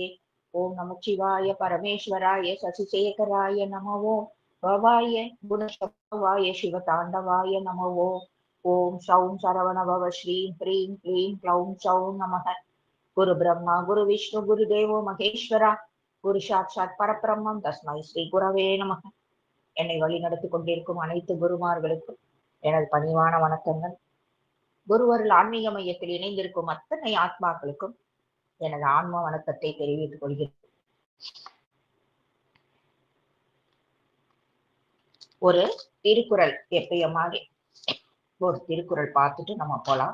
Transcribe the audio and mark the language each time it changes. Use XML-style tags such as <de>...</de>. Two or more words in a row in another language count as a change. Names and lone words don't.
<sa>ओम नमः शिवाय परमेश्वराय शशिशेखराय नमो भवाय गुणशक्तवाय शिवतांडवाय नमो। ओम सौं सरवणभव श्रीं ह्रीं क्लीं क्लौं सौं नमः। गुरु ब्रह्मा गुरु विष्णु गुरुदेवो महेश्वरा गुरुः साक्षात् परब्रह्म तस्मै श्री गुरवे नमः.</sa> <ta>என்னை வழி நடத்தி கொண்டிருக்கும் அனைத்து குருமார்களுக்கும் எனது பணிவான வணக்கங்கள். குருவருள் ஆன்மீக மையத்தில் இணைந்திருக்கும் அத்தனை ஆத்மாக்களுக்கும் எனது ஆன்ம வணக்கத்தை தெரிவித்துக் கொள்கிறேன். ஒரு திருக்குறள் எப்பய மாதிரி ஒரு திருக்குறள் பார்த்துட்டு நம்ம போலாம்.</ta>